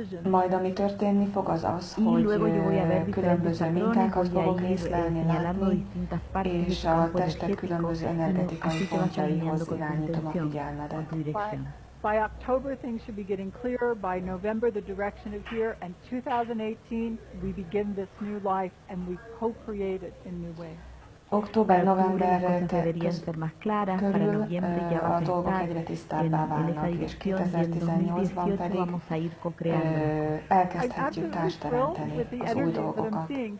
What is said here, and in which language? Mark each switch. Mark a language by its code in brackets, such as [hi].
[hu] Majd ami történni fog az az, hogy különböző mintákat fogok észlelni, látni, és a testet különböző energetikai pontjaihoz irányítom a figyelmedet. [en] By October things should be getting clearer. By November the direction is here, and 2018 we begin this new life and we co-create it in new ways. [hu] Október-november körül a dolgok egyre tisztábbá válnak, és 2018-ban pedig elkezdhetjük társteremteni az új dolgokat.